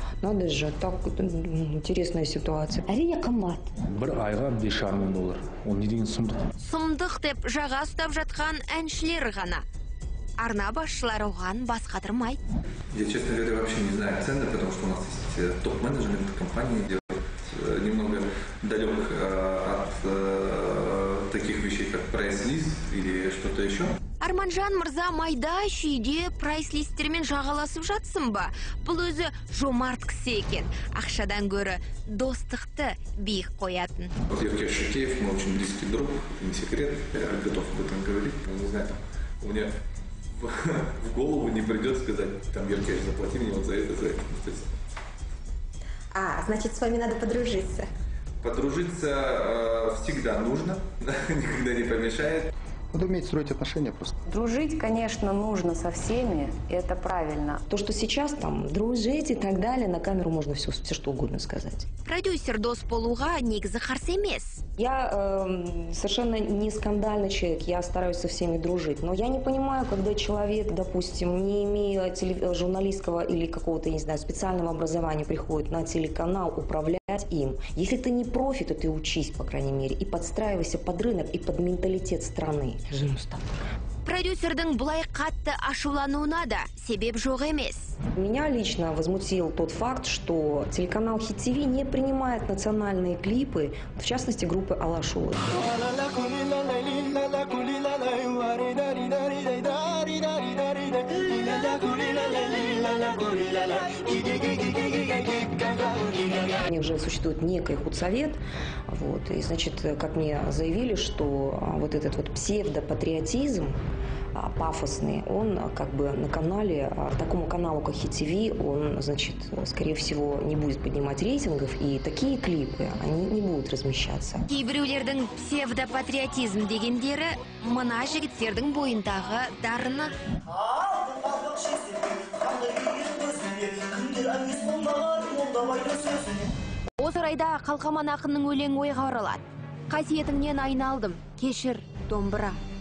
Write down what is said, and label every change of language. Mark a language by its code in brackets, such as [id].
[ru] Надо же, так интересная ситуация. [kk] Әрине қымбат. Бір айға $5,500. Ол не деген сұмдық? Сұмдық деп жаға ұстап жатқан әншілер ғана. Арна басшылары оған бас қатырмайды. [ru] Я, честно говоря, вообще не знаю цены, потому что у нас есть топ-менеджмент компании, где немного далек от таких вещей, как прайс-лист или что-то еще. [kk] Арманжан мырза майда шүйде прайс-листтермен жағаласып жатсын ба? Бұл өзі жомарт кісі екен. Ақшадан көрі достықты биік қоятын. [ru] Еркеш Шакеев, мы очень близкий друг, не секрет, я готов об этом говорить. Не знаю, у меня в голову не придет сказать, там, Еркеш, заплати мне вот за это. Значит, с вами надо подружиться. Подружиться всегда нужно, никогда не помешает. Надо уметь строить отношения просто. Дружить, конечно, нужно со всеми, и это правильно. То, что сейчас там дружить и так далее, на камеру можно все что угодно сказать. [kk] Продюсер дос болуға негізі қарсы емес. [ru] Я совершенно не скандальный человек, я стараюсь со всеми дружить. Но я не понимаю, когда человек, допустим, не имея журналистского или какого-то, не знаю, специального образования, приходит на телеканал управлять им. Если ты не профи, то ты учись, по крайней мере, и подстраивайся под рынок и под менталитет страны. [kk] Продюсердің бұлай қатты ашулануына да себеп жоқ емес. [ru] Меня лично возмутил тот факт, что телеканал Хит ТВ не принимает национальные клипы, в частности группы Алашулы. У них же существует некий худсовет, вот, и, значит, как мне заявили, что вот этот вот псевдопатриотизм пафосный, он как бы на канале, такому каналу, как HitTV, он, значит, скорее всего, не будет поднимать рейтингов, и такие клипы, они не будут размещаться. [kk] Кейбіреулердің псевдопатриотизм дегендері мына жігіттердің бойындағы дарыны. Осы орайда Қалқаман ақынның өлең ойға оралады. Қасиетіңнен айналдым, кешір, домбыра.